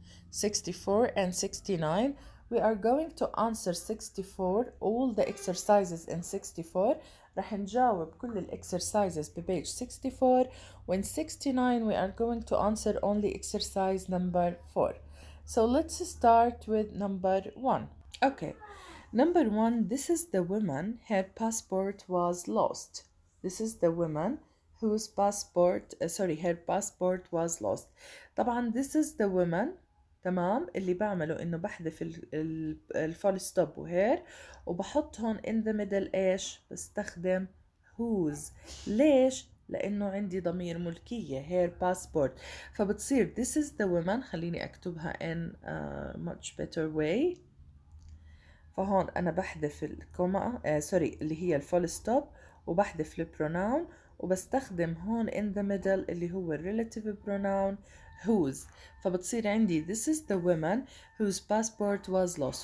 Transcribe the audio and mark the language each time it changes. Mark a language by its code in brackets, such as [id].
[en] 64 and 69 we are going to answer 64 all the exercises in 64 [ar] رح نجاوب كل [en] exercises بpage 64 when 69 we are going to answer only exercise number 4. So let's start with number 1. okay, number 1, this is the woman, her passport was lost. This is the woman whose passport her passport was lost. [ar] طبعا [en] this is the woman. [ar] تمام، اللي بعمله انه بحذف الفول ستوب وهير وبحط هون [en] in the middle [ar] ايش بستخدم whose. ليش؟ لانه عندي ضمير ملكية [en] her passport [ar] فبتصير [en] this is the woman. [ar] خليني اكتبها [en] in a much better way. [ar] فهون انا بحذف الكوما اللي هي الفول ستوب وبحذف البروناون وبستخدم هون [en] in the middle [ar] اللي هو [en] relative pronoun whose [ar] فبتصير عندي [en] this is the woman whose passport was lost.